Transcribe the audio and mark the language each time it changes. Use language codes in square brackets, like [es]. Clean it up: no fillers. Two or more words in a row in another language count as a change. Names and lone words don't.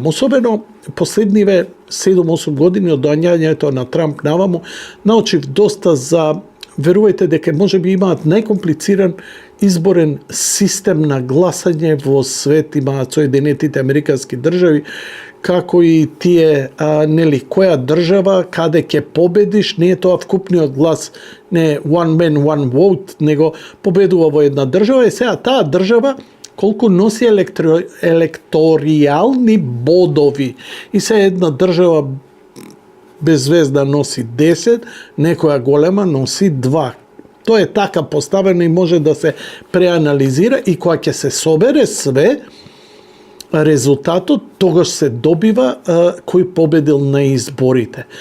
[mk] Особено последниве 7-8 години од доаѓањето на Трамп наваму, научив доста за, верувајте дека можеби имаат најкомплициран изборен систем на гласање во свет, имаат Соединетите Американски држави, како и тие, нели, која држава, каде ќе победиш, не е тоа вкупниот глас, не [en] one man, one vote, [mk] него победува во една држава, и сега таа држава колку носи електоријални бодови. И се една држава беззвезда носи 10, некоја голема носи 2. Тоа е така поставено и може да се преанализира, и кога ќе се собере све, резултатот тогаш се добива кој победил на изборите.